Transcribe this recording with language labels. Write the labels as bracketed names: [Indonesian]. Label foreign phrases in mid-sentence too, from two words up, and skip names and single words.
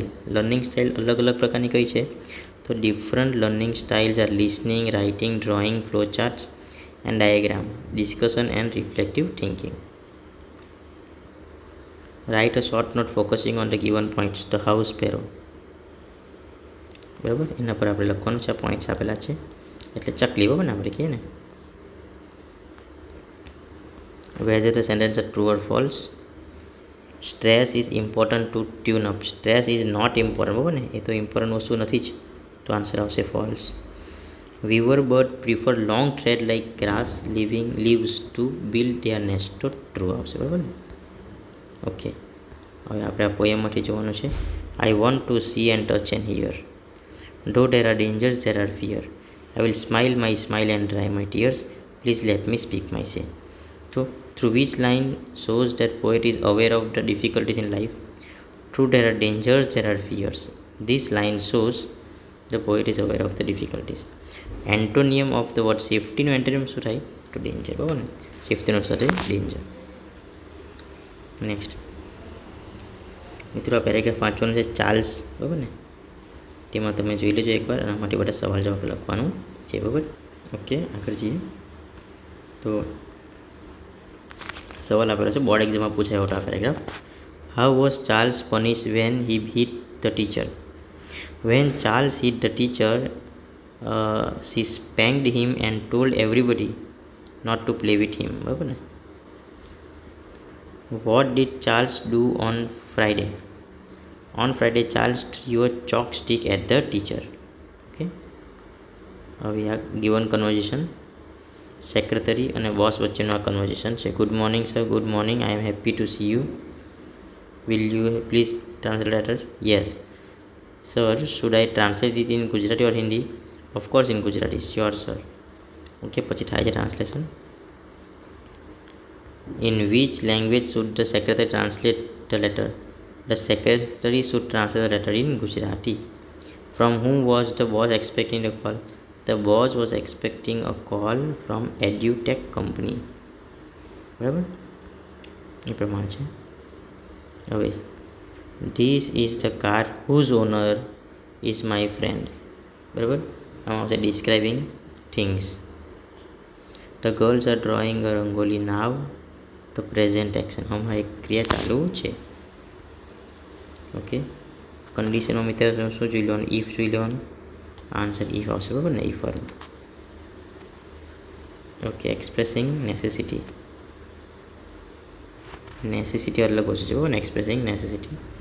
[English] learning style [Gujarati] અલગ અલગ પ્રકારની કઈ છે, તો [English] different learning styles are listening, writing, drawing, flow charts and diagram, discussion and reflective thinking. write a short note focusing on the given points. the house sparrow, બરાબર. [Gujarati] એના પર આપણે લખવાનું છે, પોઈન્ટ્સ આપેલા છે એટલે ચકલી, બરાબર ને આપણે કહીએ ને. [English] whether the sentence are true or false. Stress is important to tune up. Stress is not important, [Gujarati] બરાબર ને, એ તો ઇમ્પોર્ટન્ટ વસ્તુ નથી જ, તો આન્સર આવશે ફોલ્સ. [English] weaver bird prefer long thread like grass leaves to build their nest, [Gujarati] તો ટ્રુ આવશે, બરાબર ને. ઓકે. હવે આપણે આ પોએમમાંથી જોવાનું છે. [English] I want to see and touch and hear. Though there are dangers, there are fear. I will smile my smile and dry my tears. Please let me speak my say. So, through which line shows that poet is aware of the difficulties in life. Through there are dangers, there are fears. This line shows the poet is aware of the difficulties. Antonym of the word safety [Gujarati] નો antonym શું થાય, તો danger, બરાબર ને. સેફ્ટીનો સાથે danger. નેક્સ્ટ મિત્રો, આ પેરેગ્રાફ વાંચવાનું છે ચાર્લ્સ, બરાબર ને. તેમાં તમે જોઈ લેજો એકવાર, એના માટે બધા સવાલ જવાબ લખવાનું છે, બરાબર. [English] ઓકે. [Gujarati] આગળ જઈએ તો સવાલ આપેલો છે, બોર્ડ એક્ઝામમાં પૂછાયો હતો આ પેરેગ્રાફ. [English] how was Charles punish when he hit the teacher. when Charles hit the teacher she spanked him and told everybody not to play with him, [Gujarati] બરાબર ને. [English] What did Charles do on Friday? On Friday, Charles threw a chalk stick at the teacher. [Gujarati] Okay. હવે આ [English] given conversation [Gujarati] સેક્રેટરી અને બોસ વચ્ચેનું આ કન્વર્ઝેશન છે. [English] good morning sir, good morning, I am happy to see you. will you please translate letter? Yes. Sir, should I translate it in Gujarati or Hindi? Of course in Gujarati. Sure sir. [Gujarati] Okay, પછી થાય છે ટ્રાન્સલેશન. [English] In which language should the secretary translate the letter? The secretary should translate the letter in Gujarati. From whom was the boss expecting a call? The boss was expecting a call from EduTech company. [Gujarati] બરાબર, એ પ્રમાણે છે. [English] હવે this is the car whose owner is my friend. [Gujarati] બરાબર, આમાં આવશે [English] describing things. The girls are drawing a rangoli now. The present action, [Gujarati] આમાં એક ક્રિયા ચાલુ છે. ઓકે, કન્ડિશનમાં મિત્ર શું જોઈ લેવાનું? ઇફ જોઈ લેવાનું. આન્સર ઇફ આવશે, બરાબર ને? ઇફ વાળું. ઓકે, [English] expressing necessity. [Gujarati] નેસેસિટી અલગ વસ્તુ છે, બરાબર ને? [English] expressing necessity.